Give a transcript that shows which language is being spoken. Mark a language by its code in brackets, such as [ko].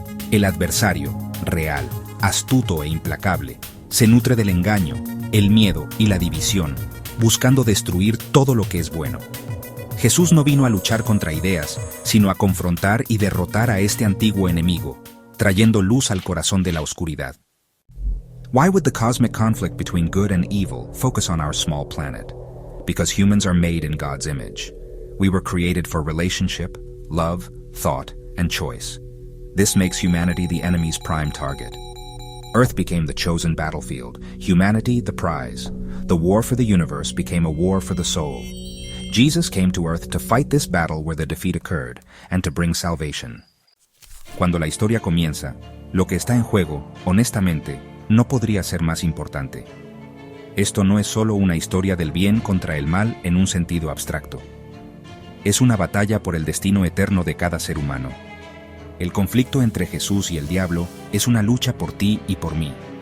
[es] El adversario, real, astuto e implacable, se nutre del engaño, el miedo y la división, buscando destruir todo lo que es bueno. Jesús no vino a luchar contra ideas, sino a confrontar y derrotar a este antiguo enemigo, trayendo luz al corazón de la oscuridad. [en] Why would the cosmic conflict between good and evil focus on our small planet? Because humans are made in God's image. We were created for relationship, love, thought, and choice. This makes humanity the enemy's prime target. Earth became the chosen battlefield, humanity the prize. The war for the universe became a war for the soul. Jesus came to Earth to fight this battle where the defeat occurred, and to bring salvation. [es] Cuando la historia comienza, lo que está en juego, honestamente, no podría ser más importante. Esto no es solo una historia del bien contra el mal en un sentido abstracto. Es una batalla por el destino eterno de cada ser humano. El conflicto entre Jesús y el diablo es una lucha por ti y por mí.